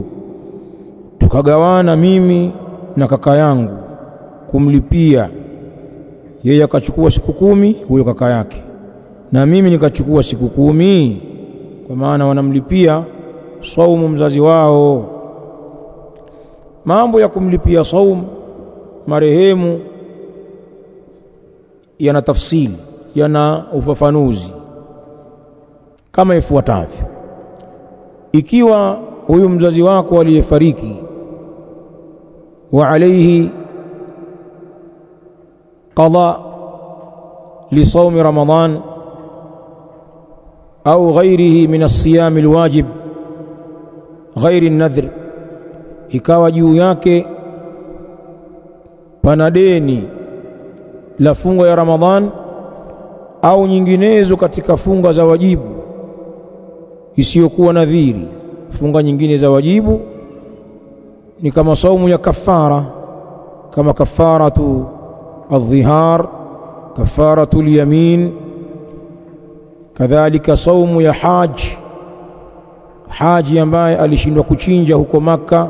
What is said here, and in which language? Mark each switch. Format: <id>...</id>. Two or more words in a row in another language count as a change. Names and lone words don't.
<sw>Tukagawana mimi na kaka yangu kumlipia, yeye akachukua siku 10 huyo kaka yake, na mimi nikachukua siku 10, kwa maana wanamlipia saumu mzazi wao. Mambo ya kumlipia saumu marehemu yana tafsili, yana ufafanuzi kama ifuatavyo. Ikiwa huyu mzazi wako aliyefariki</sw> <ar>وعليه قضاء لصوم رمضان au غيره من الصيام الواجب غير النذر,</ar> <sw>ikawa juu yake pana deni la funga ya Ramadhan au nyinginezo katika funga za wajibu isiyokuwa nadhiri. Funga nyingine za wajibu ni kama saumu ya kafara, kama</sw> <ar>كفارة الظهار كفارة اليمين,</ar> <sw>kadhalika saumu ya haji ambaye alishindwa kuchinja huko Makka.</sw>